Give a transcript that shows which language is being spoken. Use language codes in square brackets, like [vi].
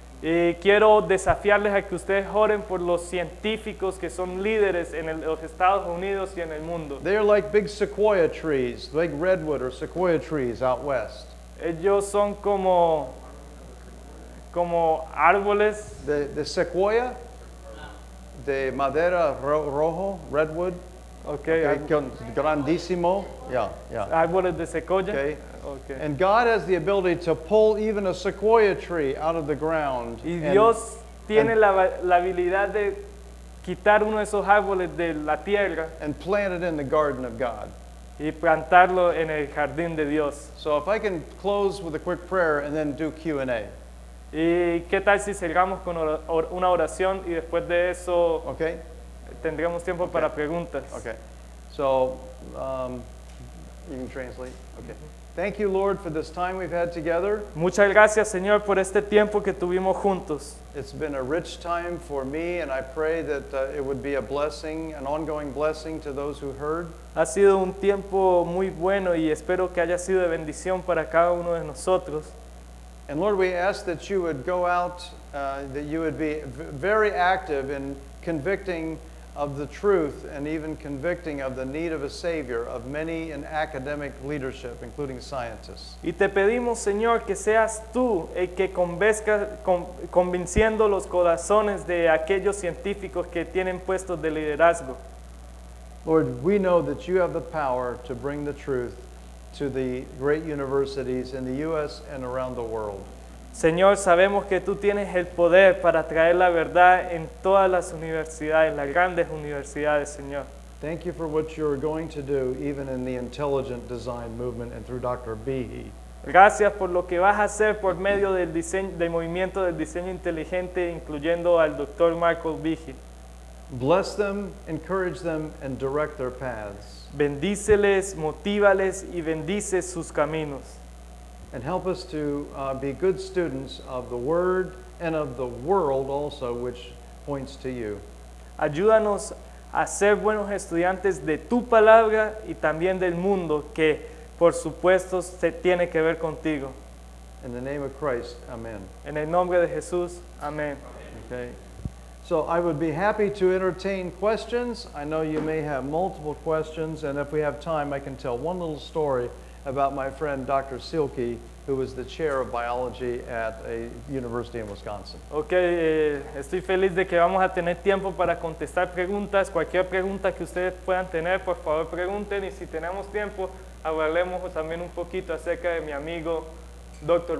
[es] Y quiero desafiarles a que ustedes oren por los científicos que son líderes en los Estados Unidos y en el mundo. [en] They are like big sequoia trees, big redwood or sequoia trees out west. [es] Ellos son como árboles [en] The sequoia, [es] de madera rojo, [en] redwood, okay, [es] grandísimo, [en] yeah. [es] árboles de secoya. Okay. Okay. [en] And God has the ability to pull even a sequoia tree out of the ground. [es] Y [en] and- [es] Dios tiene [en] and- [es] la habilidad de quitar uno de esos árboles de la tierra [en] and plant it in the garden of God. [es] y plantarlo en el jardín de Dios. [en] So if I can close with a quick prayer and then do Q&A, [es] ¿Y qué tal si cerramos con una oración y después de eso [en] okay? [es] tendremos tiempo para preguntas? [en] Okay. So you can translate. Okay. Thank you, Lord, for this time we've had together. [es] Muchas gracias, Señor, por este tiempo que tuvimos juntos. [en] It's been a rich time for me, and I pray that it would be a blessing, an ongoing blessing to those who heard. [es] Ha sido un tiempo muy bueno y espero que haya sido de bendición para cada uno de nosotros. [en] And Lord, we ask that you would go out, that you would be very active in convicting of the truth and even convicting of the need of a Savior of many in academic leadership, including scientists. [es] Y te pedimos, Señor, que seas tú el que convenciendo los corazones de aquellos científicos que tienen puestos de liderazgo. [en] Lord, we know that you have the power to bring the truth to the great universities in the U.S. and around the world. [es] Señor, sabemos que tú tienes el poder para traer la verdad en todas las universidades, las grandes universidades, Señor. [en] Thank you for what you're going to do, even in the intelligent design movement and through Dr. Behe. [es] Gracias por lo que vas a hacer por medio del movimiento del diseño inteligente, incluyendo al Dr. Michael Behe. [en] Bless them, encourage them, and direct their paths. [es] Bendíceles, motívales y bendice sus caminos. [en] And help us to be good students of the Word and of the world also, which points to you. [es] Ayúdanos a ser buenos estudiantes de tu palabra y también del mundo, que por supuesto se tiene que ver contigo. [en] In the name of Christ, amen. [es] En el nombre de Jesús, amén. Okay. [en] So I would be happy to entertain questions. I know you may have multiple questions, and if we have time, I can tell one little story about my friend Dr. Silke, who was the chair of biology at a university in Wisconsin. [es] Ok, estoy feliz de que vamos a tener tiempo para contestar preguntas. Cualquier pregunta que ustedes puedan tener, por favor pregunten, y si tenemos tiempo, hablaremos también un poquito acerca de mi amigo Dr.